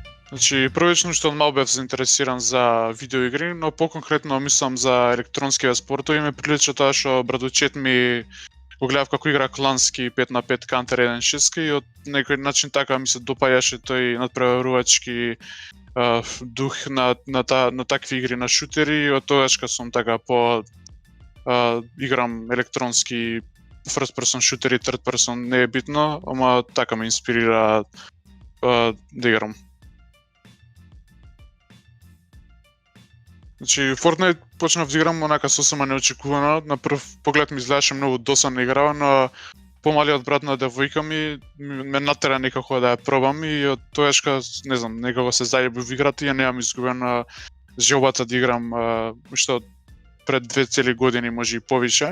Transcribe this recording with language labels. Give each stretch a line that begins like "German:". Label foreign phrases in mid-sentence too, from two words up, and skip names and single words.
Macedonian: Значи, првично што мал бев заинтересиран за видеоигри, но поконкретно мислам за електронскиве спортови и ме прилича тоа што братовчет ми го гледав како игра клански 5 на 5 Counter 1.6 и од некој начин така ми се допаѓаше тој надпреварувачки дух на такви игри, на шутери, и од тогашка сум така играм електронски
English: first person
Macedonian: шутери,
English: third person
Macedonian: не е битно, ама така ме инспирира да играм. Значи, Fortnite почнав да играм онака сосема неочекувано. На прв поглед ми изгледаше многу досадна игра, но помалиот брат на девојка ми ме натера некако да ја пробам и од тоешка, не знам, некако се зајубив в играта и ја немам изгубена желбата да играм што пред 2 цели години, може и повише.